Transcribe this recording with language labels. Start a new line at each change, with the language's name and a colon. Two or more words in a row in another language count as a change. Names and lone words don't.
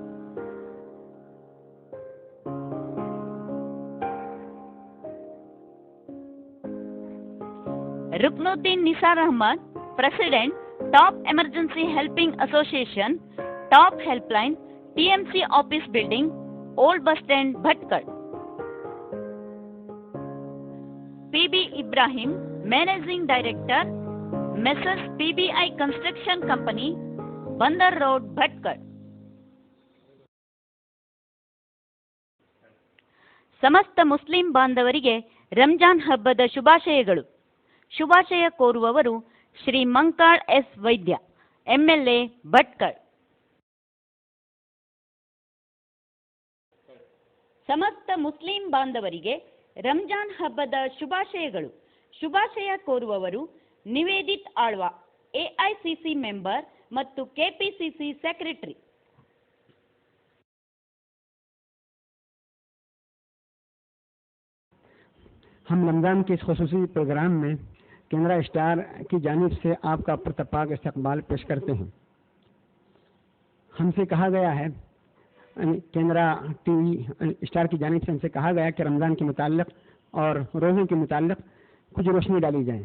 English: Ruknuddin Nisar Ahmad, President, Top Emergency Helping Association, Top Helpline, TMC Office Building, Old Bus Stand, Bhatkal. PB Ibrahim, Managing Director, Messrs. PBI Construction Company, Bandar Road, Bhatkal.
Kannada: ಸಮಸ್ತ ಮುಸ್ಲಿಂ ಬಾಂಧವರಿಗೆ ರಂಜಾನ್ ಹಬ್ಬದ ಶುಭಾಶಯಗಳು. ಶುಭಾಶಯ ಕೋರುವವರು ಶ್ರೀ ಮಂಕಾಳ್ ಎಸ್ ವೈದ್ಯ, MLA, ಭಟ್ಕಳ. ಸಮಸ್ತ ಮುಸ್ಲಿಂ ಬಾಂಧವರಿಗೆ ರಂಜಾನ್ ಹಬ್ಬದ ಶುಭಾಶಯಗಳು. ಶುಭಾಶಯ ಕೋರುವವರು ನಿವೇದಿತ್ ಆಳ್ವಾ, AICC ಮೆಂಬರ್ ಮತ್ತು KPCC ಸೆಕ್ರೆಟರಿ.
Urdu: ہم رمضان کے اس خصوصی پروگرام میں کینرا اسٹار کی جانب سے آپ کا پرتپاک استقبال پیش کرتے ہیں. ہم سے کہا گیا ہے، کینرا TV اسٹار کی جانب سے ہم سے کہا گیا کہ رمضان کے متعلق اور روزوں کے متعلق کچھ روشنی ڈالی جائے.